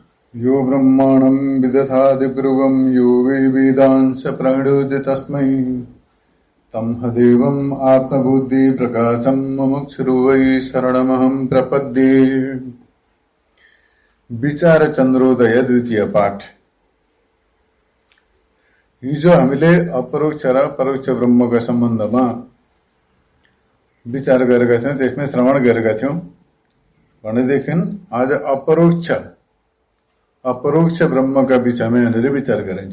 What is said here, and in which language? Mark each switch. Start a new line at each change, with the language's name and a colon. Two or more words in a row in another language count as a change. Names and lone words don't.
Sanskrit: यो ब्रह्माणं विदधाति पूर्वं यो वै वेदांश प्रणोदि तस्मै तमहदेवम् आत्मबुद्धिप्रकाशं मुमुक्षुर्वै वै शरणमहं प्रपद्ये।
Nepali: विचार चन्द्रोदय द्वितीय पाठ। हिजो हामीले अपरोक्ष र परोक्ष ब्रह्मका सम्बन्धमा विचार गरेका थियौं, त्यसमै श्रवण गरेका थियौं। भनेदेखि आज अपरोक्ष ब्रह्मका विषयमा यहाँनिर विचार गरिन्छ।